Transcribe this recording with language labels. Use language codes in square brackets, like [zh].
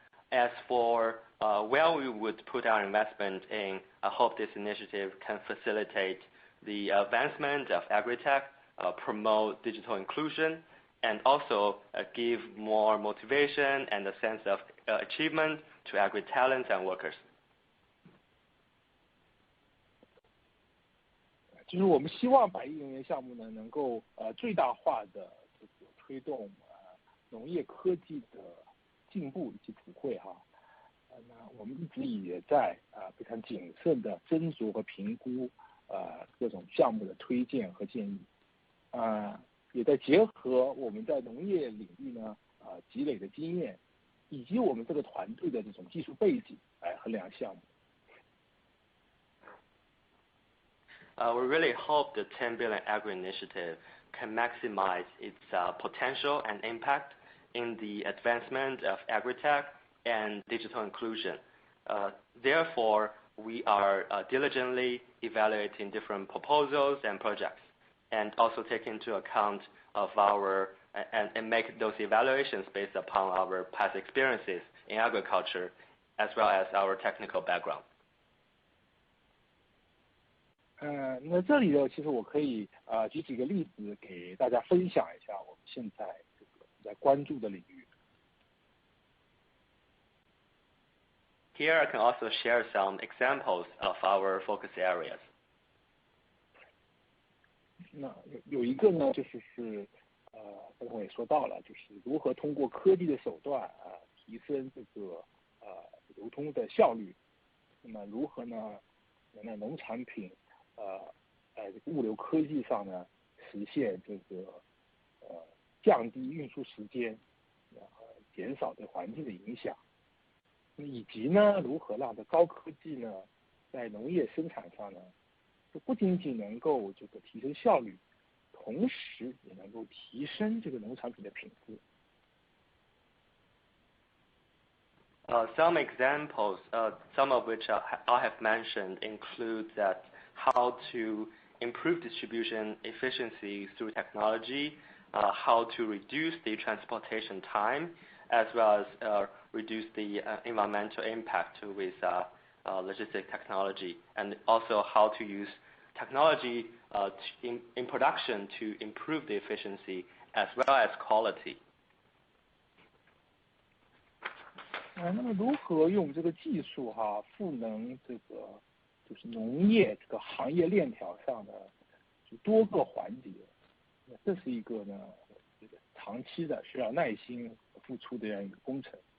[en] As for where we would put our investment in, I hope this initiative can facilitate the advancement of agri-tech, promote digital inclusion, and also give more motivation and a sense of achievement to agri-talents and workers. [zh] 就是我们希望100亿元项目呢，能够最大化的这个推动农业科技的进步以及普惠哈。那我们一直也在非常谨慎的斟酌和评估各种项目的推荐和建议，也在结合我们在农业领域呢积累的经验，以及我们这个团队的这种技术背景来衡量项目。 [en] We really hope the 10 billion agri initiative can maximize its potential and impact in the advancement of agri-tech and digital inclusion. Therefore, we are diligently evaluating different proposals and projects, and also take into account of our and make those evaluations based upon our past experiences in agriculture, as well as our technical background. [zh] 那这里呢，其实我可以举几个例子给大家分享一下我们现在这个在关注的领域。 [en] Here I can also share some examples of our focus areas. [zh] 那有一个呢，就是刚才我也说到了，就是如何通过科技的手段提升这个流通的效率。那么如何呢，能在农产品物流科技上呢，实现这个降低运输时间，减少对环境的影响，以及呢，如何让这高科技呢，在农业生产上呢，就不仅仅能够这个提升效率，同时也能够提升这个农产品的品质。 [en] Some examples, some of which I have mentioned, include that how to improve distribution efficiency through technology, how to reduce the transportation time, as well as reduce the environmental impact with logistic technology, and also how to use technology in production to improve the efficiency as well as quality. [zh] 那么如何用这个技术赋能这个就是农业这个行业链条上的就多个环节，这是一个呢这个长期的需要耐心付出的这样一个工程。